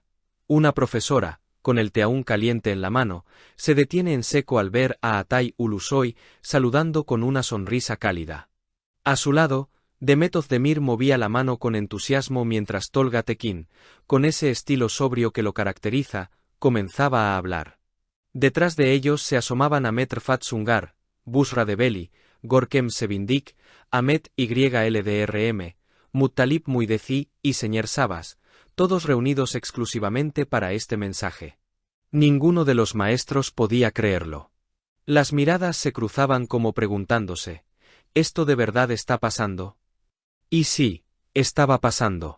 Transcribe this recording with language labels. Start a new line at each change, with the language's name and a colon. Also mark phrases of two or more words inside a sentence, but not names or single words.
Spanish: Una profesora, con el té aún caliente en la mano, se detiene en seco al ver a Atay Ulusoy saludando con una sonrisa cálida. A su lado, Demet Özdemir movía la mano con entusiasmo mientras Tolga Tekin, con ese estilo sobrio que lo caracteriza, comenzaba a hablar. Detrás de ellos se asomaban Ahmet Rfat Sungar, Bushra Debeli, Görkem Sevindik, Ahmet YLDRM, Muttalip Muideci y Senyer Sabas, todos reunidos exclusivamente para este mensaje. Ninguno de los maestros podía creerlo. Las miradas se cruzaban como preguntándose, ¿esto de verdad está pasando? Y sí, estaba pasando.